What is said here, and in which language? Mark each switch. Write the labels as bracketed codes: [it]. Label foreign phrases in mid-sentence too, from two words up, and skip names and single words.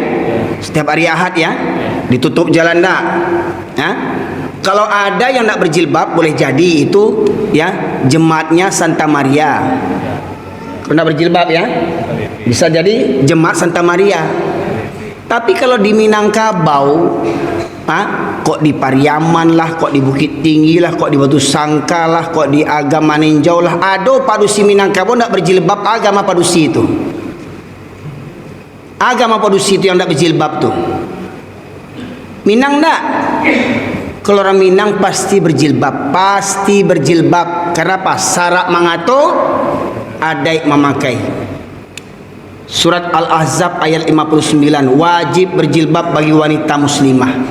[id] Setiap hari Ahad ya, ditutup jalan dak. Ya. Kalau ada yang nak berjilbab boleh jadi itu ya jemaatnya Santa Maria. Kalau nak berjilbab ya, bisa jadi jemaat Santa Maria. Tapi kalau di Minangkabau, kok di Pariaman lah, kok di Bukit Tinggi lah, kok di Batu Sangka lah, kok di Agama Ninjau lah, ada padusi Minangkabau nak berjilbab agama padusi itu. Agama padusi itu yang tidak berjilbab tuh. Minang enggak? Kalau orang Minang pasti berjilbab, pasti berjilbab. Karena apa? [min] Syarat mangato adai memakai. [id] Surat Al-Ahzab ayat 59, wajib berjilbab bagi wanita muslimah.